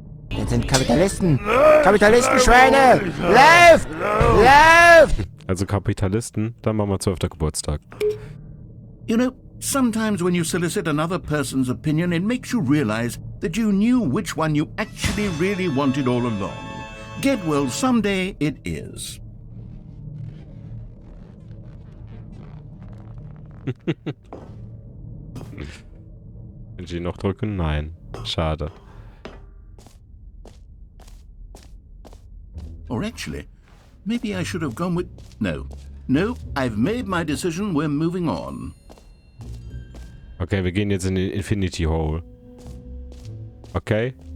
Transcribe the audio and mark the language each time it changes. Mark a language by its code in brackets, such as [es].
[de] Das sind Kapitalisten! Kapitalistenschweine! Läuft! Läuft! Also Kapitalisten, dann machen wir 12. Geburtstag. [en] You know, sometimes when you solicit another person's opinion, it makes you realize that you knew which one you actually really wanted all along. Get well someday it is. [de] Kann ich ihn noch drücken? Nein. Schade. [en] Or actually, maybe I should have gone with... No. No, I've made my decision, we're moving on. [de] Okay, wir gehen jetzt in den Infinity Hole. Okay?